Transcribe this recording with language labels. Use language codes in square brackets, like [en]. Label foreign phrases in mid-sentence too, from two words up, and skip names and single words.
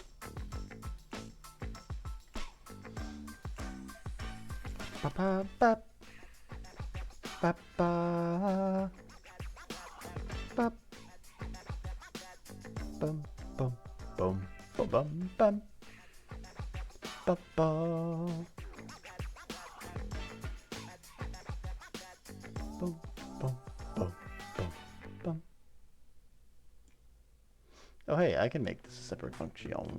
[en] Ba ba ba ba ba ba bum bum bum bum bum bum ba ba bum bum bum bum bum. Oh hey, I can make this a separate function.